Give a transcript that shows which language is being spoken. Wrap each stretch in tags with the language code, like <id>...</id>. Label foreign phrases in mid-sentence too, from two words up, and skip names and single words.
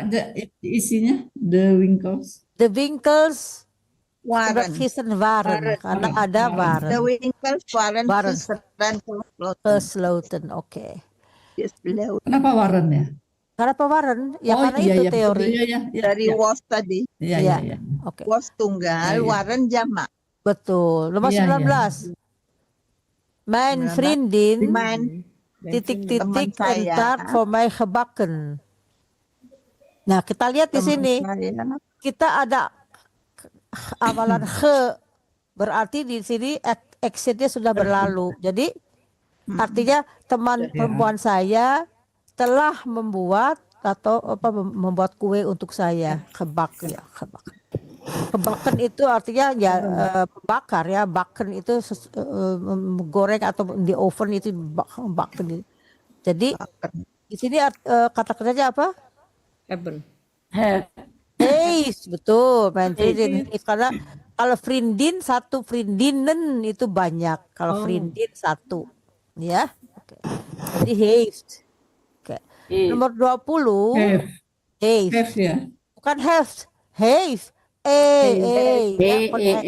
<id>Isinya</id> <nl>the winkles. The winkels Waren. gisteren waren</nl> <id>karena ada</id> <nl>The waren. winkels waren Waren. gisteren Gesloten,</nl> <id>oke.</id> <nl>gesloten.</nl> <id>Kenapa waren ya? Kenapa waren? Ya Oh, karena iya, itu iya, teori. iya, iya, Dari iya. was tadi. Iya, Iya. iya, iya. Oke, Was tunggal, Iya, iya. waren jamak. betul. Nomor Iya, iya. 19.</id> <nl>Mijn</nl> <id>19.</id> <nl>vriendin</nl> <id>Teman titik-titik Teman</id> <nl>een</nl> <id>saya.</id> <nl>taart voor mij gebakken.</nl> <id>Nah, kita lihat di sini. saya. Kita ada awalan berarti di sini actionnya sudah berlalu. Jadi artinya teman perempuan saya telah membuat atau membuat kue untuk saya, kebak ya, kebak. Kebaken itu artinya ya bakar ya, baken itu goreng atau di oven itu baken. Jadi di sini kata kerjanya apa?</id> <nl>Hebben.</nl> <id>Betul,</id> <nl>mijn vriendin.</nl> <id>Karena kalau vriendin satu, vriendinnen itu banyak. Kalau vriendin satu, ya. Oke. Jadi heeft. Oke. Nomor 20. Heeft.</id> <en>Have ya.</en> <id>Bukan heeft. Heeft. Ya, pakai F, ya.</id>